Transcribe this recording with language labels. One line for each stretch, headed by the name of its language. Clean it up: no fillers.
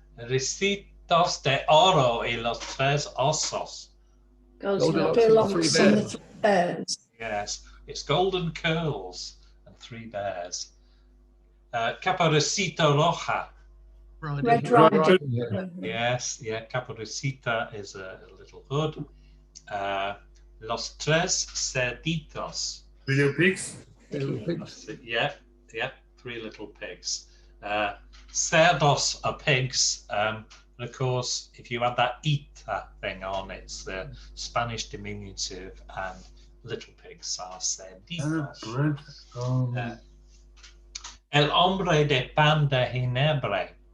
Spanish: Ricitos de Oro y los tres osos.
English: Goldilocks and the 3 bears. Yes, it's Golden Curls and 3 bears.
Spanish: Caperucita Roja.
English: Red Riding. Yes, Caperucita is a little hood.
Spanish: Los tres cerditos.
English: Little pigs. Yeah, 3 little pigs. Cerdos are pigs. And of course, if you add that ita thing on, it's the Spanish diminutive, and little pigs are cerditos.
Spanish: El hombre de pan de Ginebra.